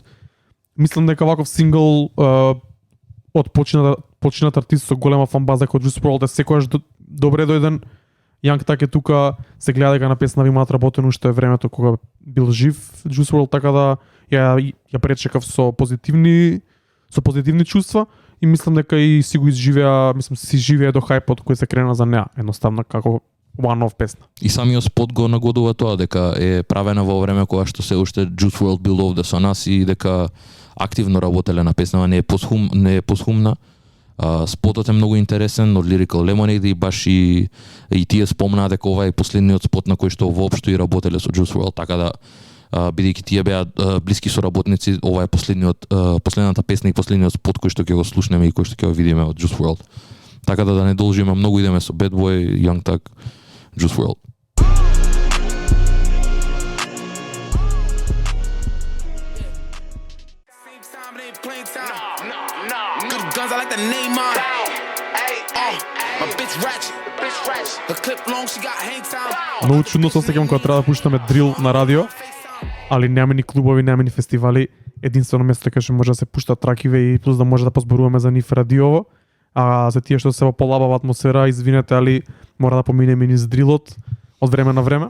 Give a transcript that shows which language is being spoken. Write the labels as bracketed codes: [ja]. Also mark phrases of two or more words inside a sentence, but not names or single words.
[mk] Мислам дека ваков сингл од починат артист со голема фан база како Juice WRLD е секогаш добре дојден. Young Thug е тука, се гледа дека на песна имаат работено уште времето кога бил жив Juice WRLD, така да ја пречекав со позитивни чувства и мислам дека и си го изживеа, си живее до хајпот кој се крена за неа, едноставно како one-off песна. И самиот спот го нагодува тоа дека е правена во време кога што се уште Juice WRLD бил овде со нас и дека активно работеле на песнава, не е посхумна. Спотот е многу интересен од Lyrical Lemonade и баш и тие спомнаа дека ова е последниот спот на кој што воопшто и работеле со Juice WRLD, така да бидејќи тие беа блиски соработници, ова е последната песна и последниот спот кој што ќе го слушнеме и кој што ќе го видиме од Juice WRLD. Така да не должиме многу, идеме со Bad Boy, Young Thug, Juice WRLD. [en] Guns, I like the name on. My bitch ratchet. Her clip long, she got hang time. [mk] Многу чудно се осеќам кога треба да пуштаме дрил на радио, али нема ни клубови, нема ни фестивали. Единствено место каде може да се пуштат тракиве и плюс да може да позборуваме за нив радиово. А за тие што се во полабава атмосфера, извинете, али мора да поминеме низ дрилот од време на време.